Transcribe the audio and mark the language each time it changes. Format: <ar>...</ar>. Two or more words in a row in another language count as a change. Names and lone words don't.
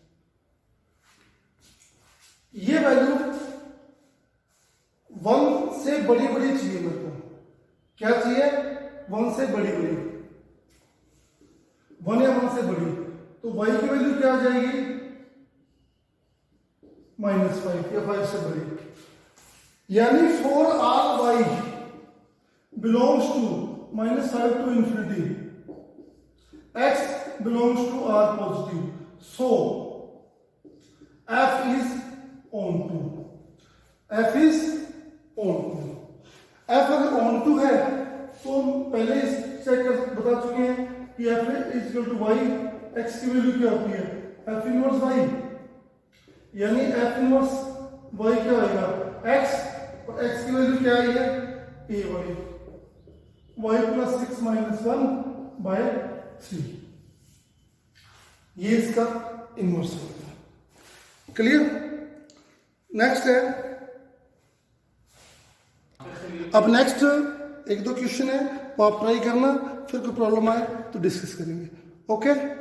<hi>ये वैल्यू 1 से बड़ी बड़ी चाहिए मेरे को, क्या चाहिए, 1 से बड़ी बड़ी, 1 या 1 से बड़ी, तो y की वैल्यू क्या आ जाएगी, -5 या 5 से बड़ी, यानी</hi> <en>for all y belongs to -5 to infinity, x belongs to r positive, so f is onto, f is onto,</en> <hi>f अगर onto है तो हम पहले चेक कर बता चुके हैं कि</hi> <en>f is equal to y,</en> <hi>x की वैल्यू क्या होती है, f इनवर्स y, यानी f इनवर्स y क्या आएगा, x, और x की वैल्यू क्या आई है,</hi> <en>a y + 6 - 1/3,</en> <hi>ये इसका इनवर्स होगा। क्लियर? नेक्स्ट है, अब नेक्स्ट 1-2 क्वेश्चन है वो आप ट्राई करना, फिर कोई प्रॉब्लम आए तो डिस्कस करेंगे।</hi>